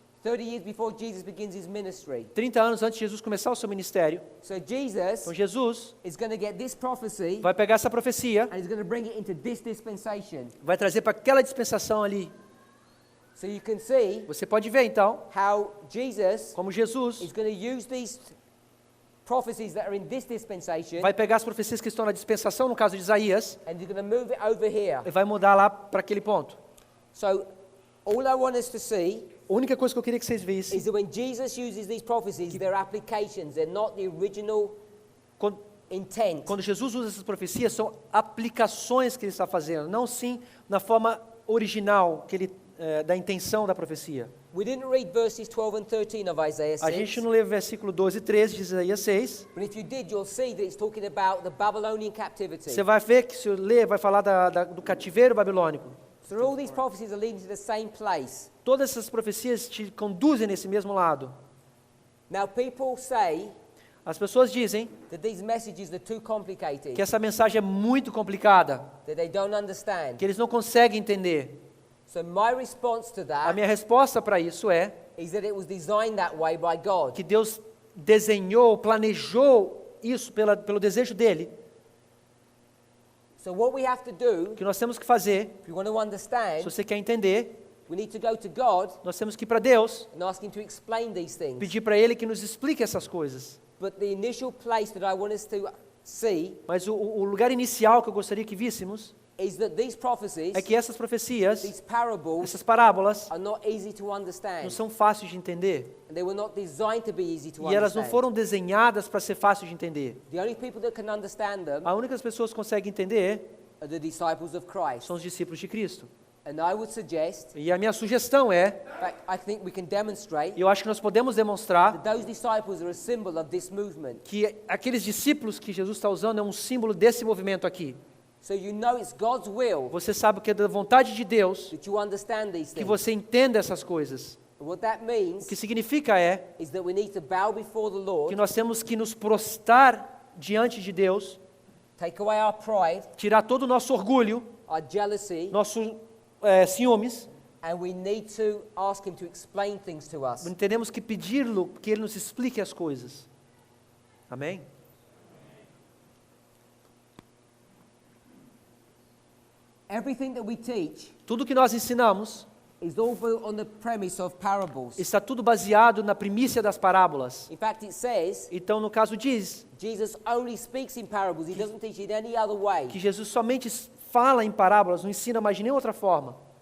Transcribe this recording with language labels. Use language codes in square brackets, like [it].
[en] 30 years before Jesus begins his ministry. [pt] 30 anos antes de Jesus começar o seu ministério. [en] So Jesus [pt] Então Jesus [en] is going to get this prophecy [pt] vai pegar essa profecia, [en] and he's going to bring it into this dispensation. [pt] vai trazer para aquela dispensação ali. [en] So you can see [pt] Você pode ver então [en] how Jesus [pt] como Jesus [en] is going to use these prophecies that are in this dispensation [pt] vai pegar as profecias que estão na dispensação, no caso de Isaías, [en] and he's going to move it over here. [pt] e vai mudar lá para aquele ponto. [en] So all I want us to see [pt] A única coisa que eu queria que vocês vissem, [en] is that when Jesus uses these prophecies, they're applications. They're not the original [pt] quando, [en] intent. [pt] quando Jesus usa essas profecias, são aplicações que ele está fazendo, não sim na forma original que ele da intenção da profecia. [en] We didn't read verses 12 and 13 of Isaiah [pt] A 6. gente não lê o versículo 12 e 13 de Isaías 6. [en] But if you did, you'll see that it's talking about the Babylonian captivity. [pt] Você vai ver que se eu ler, vai falar do cativeiro babilônico. [en] So all these prophecies are leading to the same place. [pt] Todas essas profecias te conduzem nesse mesmo lado. [en] Now people say [pt] As pessoas dizem [en] that these messages are too complicated, [pt] que essa mensagem é muito complicada, [en] that they don't understand. [pt] que eles não conseguem entender. [en] So my response to [pt] A [en] that [pt] minha resposta para isso é [en] is that it was designed that way by God. [pt] que Deus desenhou, planejou isso pelo desejo dele. [en] So what we have to do, [pt] O que nós temos que fazer, [en] if we want to [pt] se [en] understand, [pt] você quer entender, [en] we need to go to God [pt] nós temos que ir para Deus, [en] and ask Him to explain these things. [pt] pedir para Ele que nos explique essas coisas. [en] But the initial place that I want us to see [pt] Mas o lugar inicial que eu gostaria que víssemos [en] is that these prophecies, [pt] é que essas profecias, [en] these parables, [pt] essas parábolas, [en] are not easy to [pt] não [en] understand. [pt] são fáceis de entender. [en] And they were not designed to be easy to [pt] E elas não [en] understand. [pt] foram desenhadas para ser fáceis de entender. [en] The only people that can understand them [pt] A única pessoas que conseguem entender [en] are the disciples of Christ. [pt] são os discípulos de Cristo. [en] And I would suggest, [pt] E a minha sugestão é, [en] in fact, I think we can demonstrate [pt] e eu acho que nós podemos demonstrar [en] that those disciples are a symbol of this movement. [pt] que aqueles discípulos que Jesus está usando é um símbolo desse movimento aqui. [en] So you know it's God's will [pt] Você sabe que é da vontade de Deus [en] that you understand these [pt] que [en] things. [pt] você entenda essas coisas. [en] And what that [pt] O [en] means [pt] que significa é [en] is that we need to bow before the [pt] que [en] Lord, [pt] nós temos que nos prostrar diante de Deus, [en] take away our pride, [pt] tirar todo o nosso orgulho, [en] our jealousy, [pt] nosso ciúmes. [en] and we need to ask Him to explain things to us. [pt] Teremos que pedi-lo que Ele nos explique as coisas. Amém? [en] Everything that we teach [pt] Tudo que nós ensinamos [en] is all built on the premise of parables. [pt] está tudo baseado na primícia das parábolas. [en] In fact, it says [pt] Então, no caso diz [en] Jesus only speaks in parables. He doesn't teach it any other way. [pt] que Jesus somente fala em parábolas, não ensina mais de nenhuma outra forma.